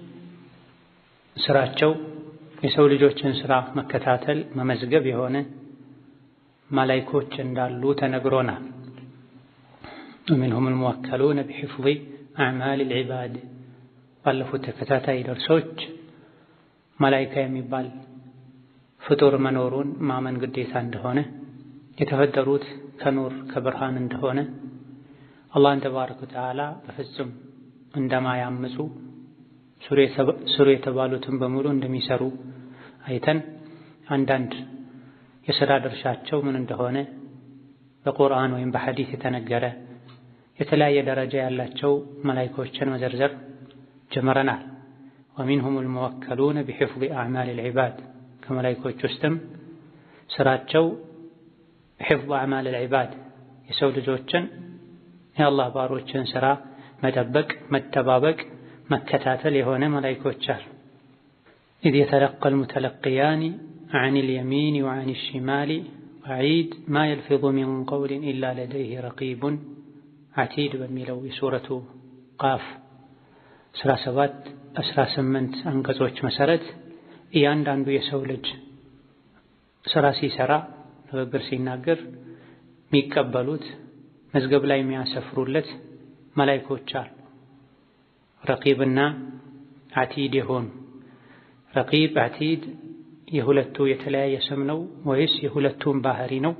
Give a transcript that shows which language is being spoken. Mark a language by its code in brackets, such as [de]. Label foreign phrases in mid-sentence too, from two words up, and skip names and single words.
[am] ስራቸው የሰው ልጆችን ስራ መከታተል መመዝገብ የሆነ መላኢኮች እንዳሉ ተነግሮናል። [ar] ومنهم الموكلون بحفظ أعمال العباد [am] ባለፉት ተከታታይ ደርሶች መላኢካ የሚባል ፍጡር መኖሩን ማመን ግዴታ እንደሆነ፣ የተፈጠሩት ከኑር ከብርሃን እንደሆነ፣ አላህን ተባረከ ወተዓላ በፍጹም እንደማያምፁ፣ ስሩ የተባሉትን በሙሉ እንደሚሰሩ አይተን አንዳንድ የሥራ ድርሻቸው ምን እንደሆነ በቁርአን ወይም በሐዲስ የተነገረ የተለያየ ደረጃ ያላቸው መላኢኮችን መዘርዘር ጀመረናል። [ar] ومنهم الموكلون بحفظ أعمال العباد [am] ከመላኢኮች ውስጥም ስራቸው [ar] حفظ أعمال العباد [am] የሰው ልጆችን የአላህ ባሮችን ስራ መጠበቅ፣ መተባበቅ፣ መከታተል የሆነ መላኢኮች አሉ። [ar] إذ يتلقى المتلقيان عن اليمين وعن الشمال قعيد ما يلفظ من قول إلا لديه رقيب عتيد [am] በሚለው የሱረቱ ቃፍ 17-18 አንቀጾች መሰረት እያንዳንዱ የሰው ልጅ ስራ ሲሰራ ንግግር ሲናገር የሚቀበሉት መዝገብ ላይ የሚያሰፍሩለት መላኢኮች አሉ። ረቂብና ዓቲድ የሆኑ ረቂብ ዓቲድ የሁለቱ የተለያየ ስም ነው ወይስ የሁለቱም ባህሪ ነው?